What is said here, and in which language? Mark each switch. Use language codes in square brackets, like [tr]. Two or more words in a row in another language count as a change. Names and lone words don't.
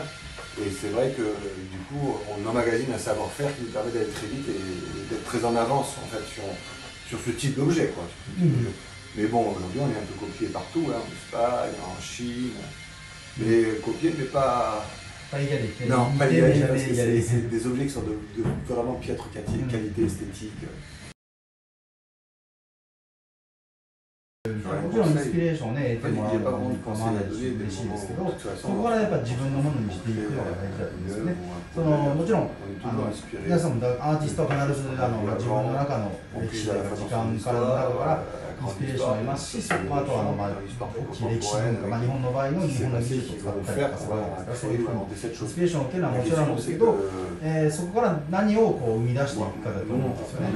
[fr] Et c'est vrai que du coup, on emmagasine un savoir-faire qui nous permet d'aller très vite et d'être très en avance en fait sur ce type d'objet, quoi. Mais bon, aujourd'hui, on est un peu copié partout, hein, en Espagne, en Chine. Mais copié, mais pas... Pas égalé. Non, pas égalé, parce que c'est des objets qui sont de vraiment piètre qualité esthétique. [ja] もちろんインスピレーションをね、得てもらうのも構わないし嬉しいですけど、そこからやっぱ自分のものにしていくのが大事だと思うんですよね。もちろん皆さんもアーティストは必ず自分の中の歴史や時間からの中からインスピレーションを得ますし、あとは歴史文化、日本の場合の日本の技術を使ったりとかするわけですから、そういうふうにインスピレーションを受けるのはもちろんなんですけど、そこから何を生み出していくかだと思うんですよね。